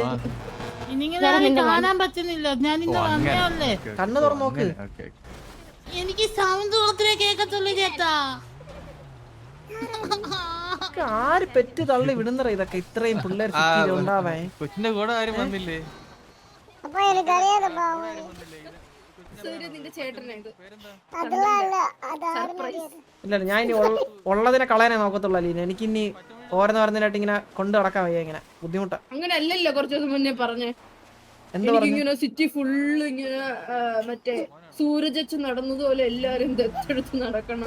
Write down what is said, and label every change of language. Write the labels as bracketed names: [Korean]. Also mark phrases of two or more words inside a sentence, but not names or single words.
[Malayalam] നിങ്ങളെ കാണാൻ പറ്റുന്നില്ല. ഞാൻ ഇന്ന് വന്നേ. കണ്ണ് തുറന്ന് നോക്ക്. എനിക്ക് സൗണ്ട് മാത്രമേ കേൾക്കത്തുള്ളൂ ചേട്ടാ. ആര് പെറ്റ് തള്ളി വിടുന്നറ ഇതൊക്കെ ഇത്രയും പിള്ളേർ ഉണ്ടാവേ. കൊച്ചിന്റെ കൂടെ ആരും വന്നില്ലേ? [Tamil] அப்பா எனக்கு அறியாதப்பா [Malayalam] സൂര്യ നിന്റെ ചേട്ടനായത്. [Tamil] அதெல்லாம் இல்ல அது யாரும் അറിയാതെ [Malayalam] ഇല്ല ഞാൻ ഇനി ഉള്ളതിനെ കളയാനേ നോക്കത്തുള്ളൂ അലീന. എനിക്കിനി ഓരോന്ന് പറഞ്ഞതിനായിട്ട് ഇങ്ങനെ കൊണ്ട് നടക്കാൻ വയ്യ. ഇങ്ങനെ ബുദ്ധിമുട്ടാ. അങ്ങനെ അല്ലല്ലോ കുറച്ചു ദിവസം മുന്നേ പറഞ്ഞേ. എന്ത് പറഞ്ഞു? ഇങ്ങനെ സിറ്റി ഫുള്ള് ഇങ്ങനെ മറ്റേ സൂരജ് നടന്നതുപോലെ എല്ലാരും ദത്തെടുത്ത് നടക്കണം.